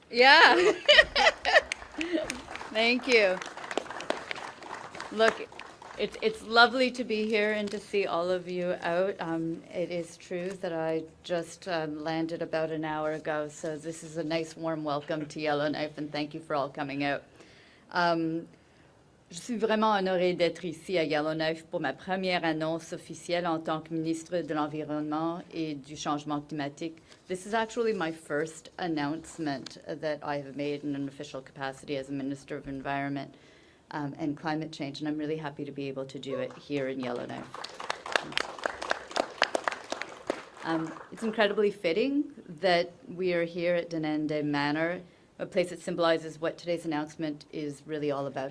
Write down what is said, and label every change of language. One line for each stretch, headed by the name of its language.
English: Yeah. Thank you. Look, it's lovely to be here and to see all of you out. It is true that I just landed about an hour ago, so this is a nice warm welcome to Yellowknife, and thank you for all coming out.
French: Je suis vraiment honorée d'être ici à Yellowknife pour ma première annonce officielle en tant que ministre de l'Environnement et du Changement climatique.
English: This is actually my first announcement that I have made in an official capacity as a Minister of Environment and Climate Change, and I'm really happy to be able to do it here in Yellowknife. It's incredibly fitting that we are here at Denende Manor, a place that symbolizes what today's announcement is really all about.